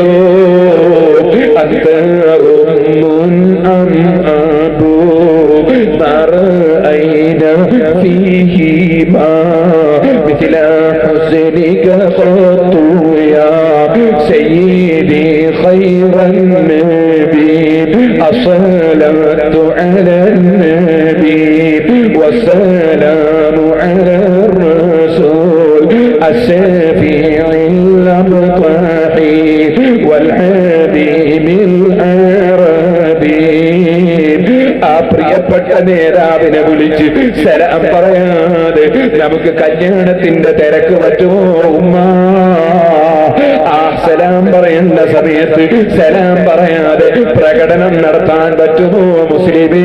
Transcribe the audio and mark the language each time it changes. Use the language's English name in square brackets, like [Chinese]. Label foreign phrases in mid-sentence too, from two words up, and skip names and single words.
[Arabic] أنت أم أم أبو مرأينا فيهما مثل حسنك قط يا سيدي خير النبي الصلاة على النبي والسلام على الرسول الشفيع الأبطحي والحبيب العربي. [Malayalam] ആ പ്രിയപ്പെട്ട നേതാവിനെ വിളിച്ച് സലാം പറയാതെ നമുക്ക് കല്യാണത്തിന്റെ തിരക്ക് പറ്റുമോ ഉമ്മ? ആ സലാം പറയേണ്ട സമയത്ത് സലാം പറയാതെ പ്രകടനം നടത്താൻ പറ്റുമോ മുസ്ലിമേ?